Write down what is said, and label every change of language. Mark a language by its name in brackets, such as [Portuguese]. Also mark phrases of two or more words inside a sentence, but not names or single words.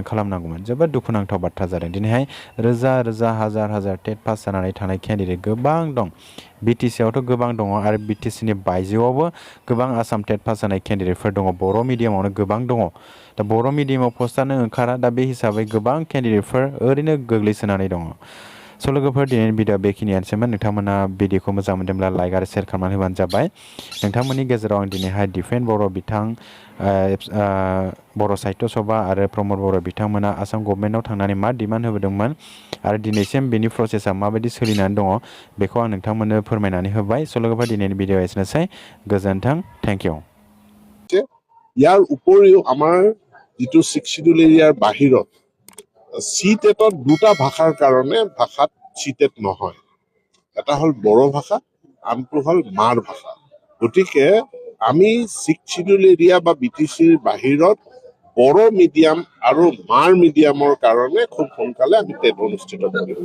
[Bodo] खालामनांगौमोन जोबोद दुखुनांथाव बाथ्रा जादों दिनैहाय रोजा रोजा हाजार हाजार टेट पास जानानै थानाय केन्डिडेट गोबां दं BTC आवथ' गोबां दङ आरो BTC नि बायजोआवबो गोबां आसाम टेट पास जानाय केन्डिडेटफोर दङ बर' मिडियामावनो गोबां दङ दा बर' मिडियामाव पस्टआनो ओंखारा दा बे हिसाबै गोबां केन्डिडेटफोर ओरैनो गोग्लैसोनानै दङ स' लोगोफोर दिनैनि भिडिअ बेखिनियानोसैमोन नोंथांमोना भिडिअखौ मोजां मोनदोंब्ला लाइक आरो शेयार खालामनानै होबानो जाबाय नोंथांमोननि गेजेराव आं दिनैहाय डिफेन्ड बर' बिथां बर' साहित्य सभा आरो प्रमद बर' बिथांमोना आसाम गभर्नमेन्टआव थांनानै मा डिमान्ड होबोदोंमोन आरो दिनैसिम बेनि प्रसेसा माबायदि सोलिनानै दङ बेखौ आं नोंथांमोननो फोरमायनानै होबाय स' लोगोफोर दिनैनि भिडिअ एसेनोसै गोजोन्थों [English] thank you [Assamese] ইয়াৰ উপৰিও আমাৰ যিটো 6 শিডিউল এৰিয়াৰ বাহিৰত CTETত দুটা ভাষাৰ কাৰণে ভাষাত CTET নহয় এটা হ'ল বড়ো ভাষা আনটো হ'ল মাৰ ভাষা গতিকে আমি 6 শিডিউল এৰিয়া বা BTCৰ বাহিৰত বড়ো মিডিয়াম আৰু মাৰ মিডিয়ামৰ কাৰণে খুব সোনকালে আমি টেট অনুষ্ঠিত কৰিম